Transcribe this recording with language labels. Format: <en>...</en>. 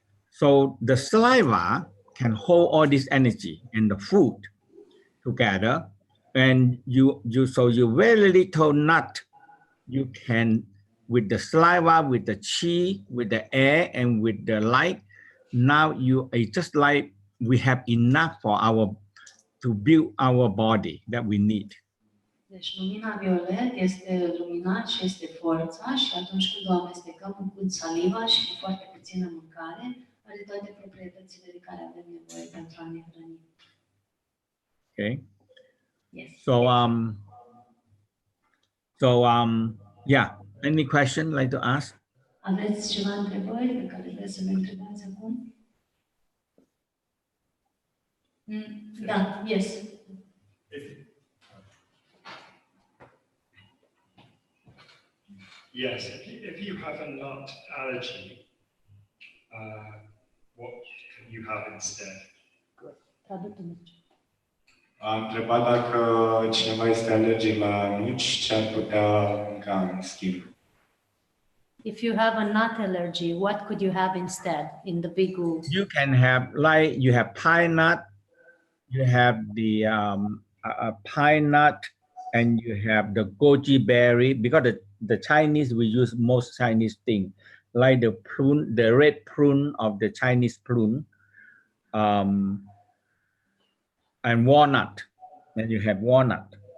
<en>So the saliva can hold all this energy and the food together, and you very little nut you can with the saliva, with the chi, with the air, and with the light. Now it's just like we have enough for to build our body that we need.</en> <ro>Deci lumina violet este lumina și este forța și atunci când o amestecăm cu saliva și cu foarte puțină mâncare, are toate proprietățile de care avem nevoie pentru a ne hrăni.</ro> <en>Okay. Yes. So yeah. Any question like to ask?</en> <ro>Aveți ceva întrebări pe care vreți să le întrebați acum? Da,</ro> <en>yes. Yes, if you have a nut allergy, what can you have instead?</en> <ro>Am întrebat dacă cineva este alergic la nuci, ce ar putea mânca în schimb.</ro> <en>If you have a nut allergy, what could you have instead in the PiGu? You can have, like, you have pine nut, you have the pine nut, and you have the goji berry, because the Chinese, we use most Chinese things, like the prune, the red prune of the Chinese prune, and walnut, and you have walnut.</en>